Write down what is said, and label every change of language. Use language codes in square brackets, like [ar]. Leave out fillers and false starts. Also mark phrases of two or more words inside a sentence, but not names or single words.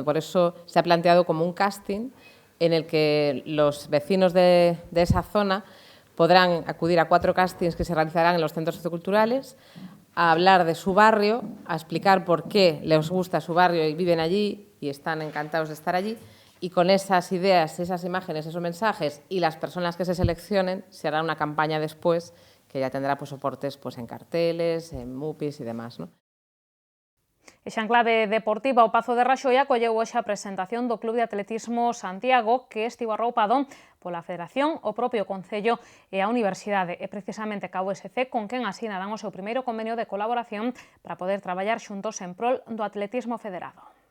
[es] Por eso se ha planteado como un casting en el que los vecinos de esa zona podrán acudir a 4 castings que se realizarán en los centros socioculturales, a hablar de su barrio, a explicar por qué les gusta su barrio y viven allí y están encantados de estar allí, y con esas ideas, esas imágenes, esos mensajes y las personas que se seleccionen, se hará una campaña después que ya tendrá pues, soportes pues, en carteles, en MUPIs y demás, ¿no? [gl] E xa en clave deportiva, o Pazo de Raxoia colleu hoxe a presentación do Club de Atletismo Santiago, que estivo arroupado pola Federación, o propio Concello e a Universidade. E precisamente ca USC con quen asinarán o seu primeiro convenio de colaboración para poder traballar xuntos en prol do atletismo federado.